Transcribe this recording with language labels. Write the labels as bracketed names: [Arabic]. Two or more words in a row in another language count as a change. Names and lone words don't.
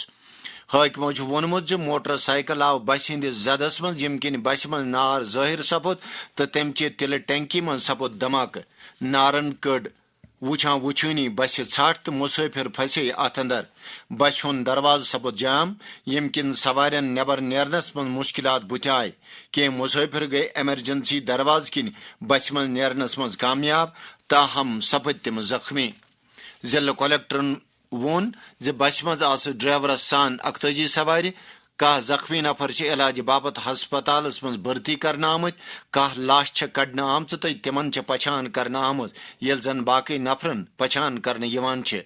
[Kashmiri] حاکمو وونمت موٹر سائیکل آو بس ہندس زدس من یم کن بس من نار ظاہر سپد تو تمچہ تلہ ٹینکی من سپد دھماکہ. نارن کڑ وچھان وچھنی بس ژھٹ تو مسافر پھسے ات اندر. بس ہند دروازہ سپد جام یم کن سوارن نیبر نیرنس من مشکلات بت آئے. کی مسافر گئے ایمرجنسی دروازہ کن بس من نیرنس من کامیاب تاہم سپد تم زخمی. ضلع کلکٹرن وون بس مز آس ڈرائیورس سان 41 سوار. 10 زخمی نفر علاج باپت ہسپتالس من بھرتی کرنے آمت. 10 لاش کڑنے آمژ تو تمن پچھان کرنے آمز یل زن باقی نفرن پچھان کرنے یوان چھ.